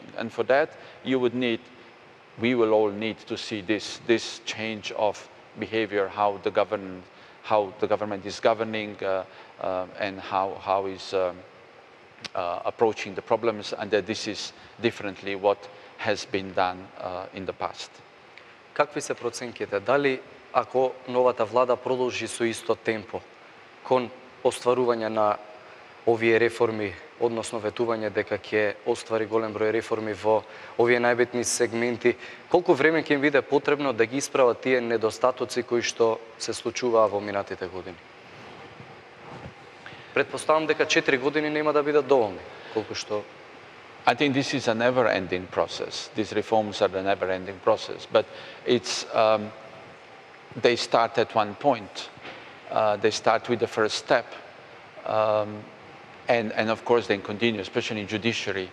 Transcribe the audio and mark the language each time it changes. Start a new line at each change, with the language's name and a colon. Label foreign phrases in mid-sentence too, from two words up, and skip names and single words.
English: And for that, we will all need to see this change of behavior, how the government is governing and how is approaching the problems, and that this is differently what has been done in the past.
Macedonian: Какви се проценките? Дали ако новата влада продолжи со исто темпо кон остварување на овие реформи, односно ветување дека ќе оствари голем број реформи во овие најбитни сегменти, колку време ќе им биде потребно да ги исправат тие недостатоци кои што се случуваа во минатите години? Предпоставам дека 4 години нема да бидат доволни, колку што...
English: I think this is a never-ending process. These reforms are the never-ending process, but it's they start at one point. They start with the first step, and of course they continue, especially in judiciary.